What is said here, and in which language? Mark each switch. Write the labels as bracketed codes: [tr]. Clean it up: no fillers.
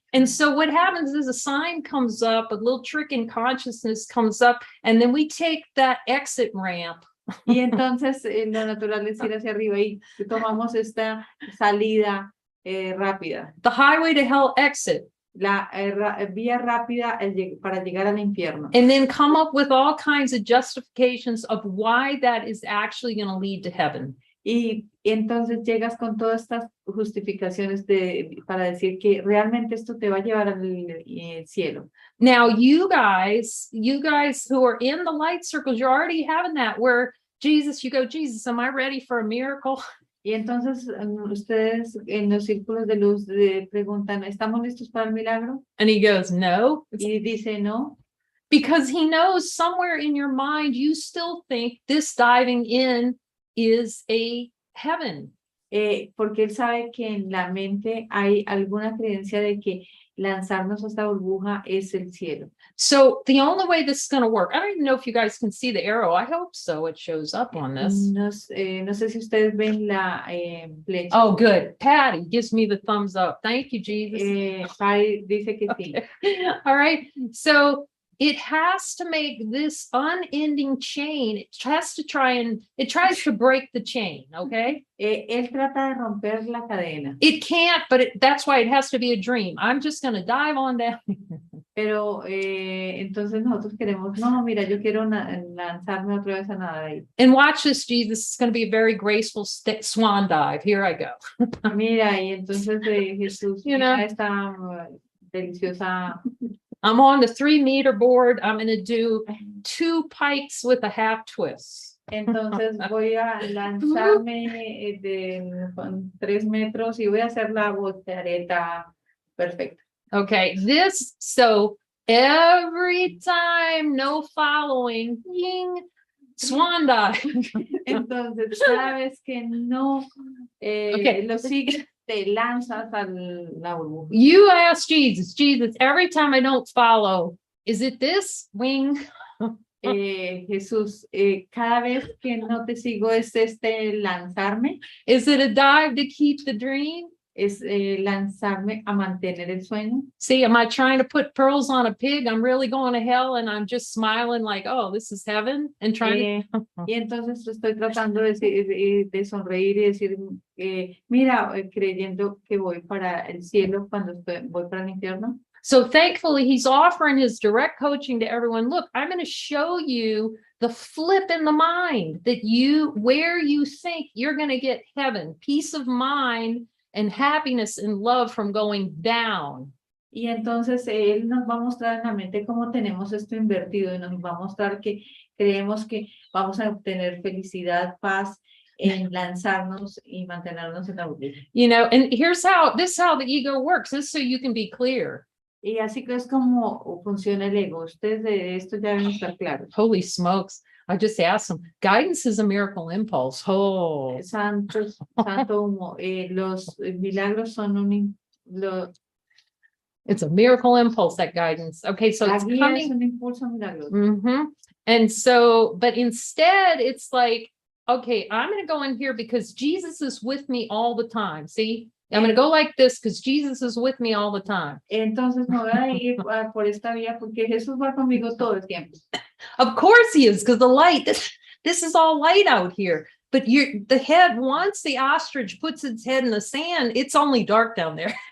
[en] And so what happens is a sign comes up, a little trick in consciousness comes up, and then we take that exit ramp. [es] Y entonces lo natural es ir hacia arriba y tomamos esta salida rápida. [en] The highway to hell exit. [es] La vía rápida para llegar al infierno. [en] And then come up with all kinds of justifications of why that is actually going to lead to heaven. [es] Y entonces llegas con todas estas justificaciones para decir que realmente esto te va a llevar al cielo. [en] Now, you guys who are in the light circles, you're already having that where Jesus, you go, Jesus, am I ready for a miracle? [es] Y entonces ustedes en los círculos de luz preguntan, ¿estamos listos para el milagro? [en] And he goes, no. [es] Y dice, no. [en] Because he knows somewhere in your mind, you still think this diving in is a heaven. [es] Porque él sabe que en la mente hay alguna creencia de que lanzarnos a esta burbuja es el cielo. [en] So the only way this is going to work, I don't even know if you guys can see the arrow. I hope so. It shows up on this. [es] No sé si ustedes ven la flecha. [en] Oh, good. Patty gives me the thumbs up. Thank you, Jesus. [es] Patty dice que sí. [en] All right. So it has to make this unending chain. It tries to break the chain. Okay. [es] Él trata de romper la cadena. [en] It can't, but that's why it has to be a dream. I'm just going to dive on down. [es] Pero entonces nosotros queremos, no, mira, yo quiero lanzarme otra vez a nadar ahí. [en] And watch this, Jesus. It's going to be a very graceful swan dive. Here I go. [es] Mira, y entonces Jesús, esta deliciosa. [en] I'm on the 3-meter board. I'm going to do 2 pikes with a half twist. [es] Entonces voy a lanzarme con 3 metros y voy a hacer la voltereta perfecta. [en] Okay, so every time, no following, ying, swan dive. [es] Entonces, cada vez que no lo sigues, te lanzas a la burbuja. [en] You ask Jesus, every time I don't follow, is it this wing? [es] Jesús, cada vez que no te sigo es lanzarme. [en] Is it a dive to keep the dream? [es] Es lanzarme a mantener el sueño. [en] See, am I trying to put pearls on a pig? I'm really going to hell and I'm just smiling like, oh, this is heaven, and trying to... [es] Y entonces estoy tratando de sonreír y decir, mira, creyendo que voy para el cielo cuando voy para el infierno. [en] So thankfully, he's offering his direct coaching to everyone. Look, I'm going to show you the flip in the mind that where you think you're going to get heaven, peace of mind, and happiness and love from going down. [es] Y entonces él nos va a mostrar en la mente cómo tenemos esto invertido y nos va a mostrar que creemos que vamos a obtener felicidad, paz en lanzarnos y mantenernos en la burbuja. [en] You know, and this is how the ego works. This is so you can be clear. [es] Y así que es como funciona el ego. Ustedes de esto ya deben estar claros. [en] Holy smokes. I just asked them, guidance is a miracle impulse. Oh, [es] Santo humo. Los milagros son [en] it's a miracle impulse, that guidance. Okay, so [es] la [en] it's [es] guía es [en] coming. [es] un impulso milagroso. [en] And so, but instead, it's like, okay, I'm going to go in here because Jesus is with me all the time. See, I'm going to go like this because Jesus is with me all the time. [es] Entonces me voy a ir por esta vía porque Jesús va conmigo todo el tiempo. [en] Of course he is, because the light, this is all light out here. But the head, once the ostrich puts its head in the sand, it's only dark down there.